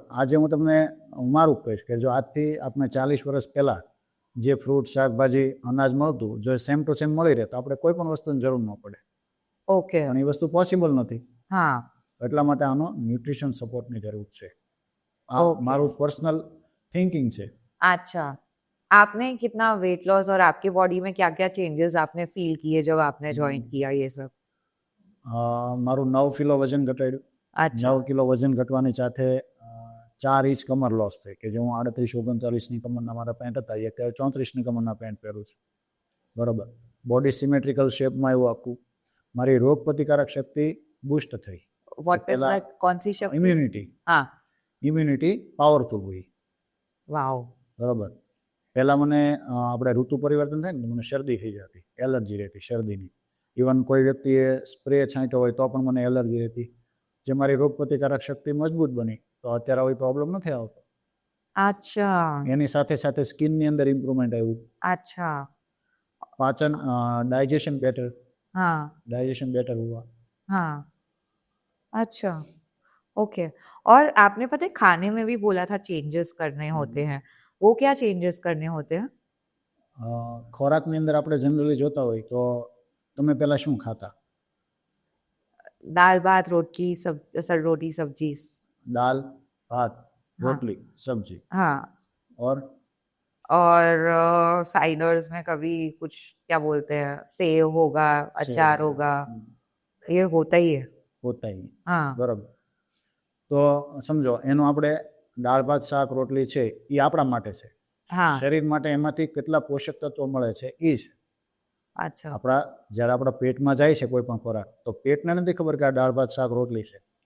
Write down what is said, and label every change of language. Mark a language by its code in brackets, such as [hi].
[gu] આજે હું તમને મારું કહીશ કે જો આજથી આપણે 40 વર્ષ પહેલાં જે ફ્રૂટ શાકભાજી અનાજ મળતું, જો સેમ ટુ સેમ મળી રહે તો આપણે કોઈ પણ વસ્તુની જરૂર ન પડે, [hi] ओके [gu] પણ એ વસ્તુ પોસિબલ નથી. [hi] हाँ [gu] એટલા માટે આનો ન્યુટ્રિશન સપોર્ટની જરૂર છે. આ [en] Okay. [gu] મારું પર્સનલ થિંકિંગ છે. [hi] अच्छा आपने कितना वेट लॉस और आपकी बॉडी में क्या क्या चेंजेस आपने फील किए जब आपने ज्वाइन किया ये सब? [gu] મારું 9 કિલો વજન ઘટાડ્યું. [hi] अच्छा [gu] 9 કિલો વજન ઘટવાની સાથે 4 ઇંચ કમર લોસ થઈ, કે જે હું 38-39ની કમરના મારા પેન્ટ હતા એ અત્યારે 34ની કમરના પેન્ટ પહેરું છું, બરાબર. બોડી સિમેટ્રિકલ શેપમાં એવું આખું. મારી રોગ પ્રતિકારક શક્તિ બુસ્ટ થઈ. [en] what is [hi] पहला- लाइक कौन सी शक्ति? [gu] ઇમ્યુનિટી [hi] हाँ [gu] પાવરફુલ હોય, वाओ બરાબર. પહેલાં મને આપણે ઋતુ પરિવર્તન થાય ને તો મને શરદી થઈ જતી, એલર્જી રહેતી શરદીની. ઇવન કોઈ વ્યક્તિએ સ્પ્રે છાંટ્યો હોય તો પણ મને એલર્જી રહેતી. જે મારી રોગ પ્રતિકારક શક્તિ મજબૂત બની તો અત્યારે કોઈ પ્રોબ્લેમ નથી આવતો. [hi] अच्छा [gu] એની સાથે સાથે સ્કિનની અંદર ઇમ્પ્રુવમેન્ટ આવ્યું, [hi] अच्छा [gu] પાચન डाइजेशन [hi] हाँ बेटर हुआ. हाँ अच्छा ओके। और आपने पता है खाने में भी बोला था चेंजेस करने होते हैं, वो क्या चेंजेस करने होते हैं? [gu] ખોરાકની અંદર આપણે જનરલી જોતા હોય તો તમે પહેલાં શું ખાતા? [hi] दाल भात रोटी सब रोटी सब्जी [gu] દાલ ભાત [hi] हाँ [gu] રોટલી સબ્જી [hi] हाँ और और साइडर्स में कभी कुछ क्या बोलते हैं सेव होगा अचार होगा ये होता ही है [gu] હોતા [hi] ही, हाँ [gu] બરાબર. તો સમજો એનું આપણે દાળ ભાત શાક રોટલી છે એ આપણા માટે છે, [hi] हाँ [gu] શરીર માટે એમાંથી કેટલા પોષક તત્વો મળે છે એ છે. [hi] अच्छा [gu] આપણા જ્યારે આપણા પેટમાં જાય છે કોઈ પણ ખોરાક તો પેટને નથી ખબર કે આ દાળ ભાત શાક રોટલી છે.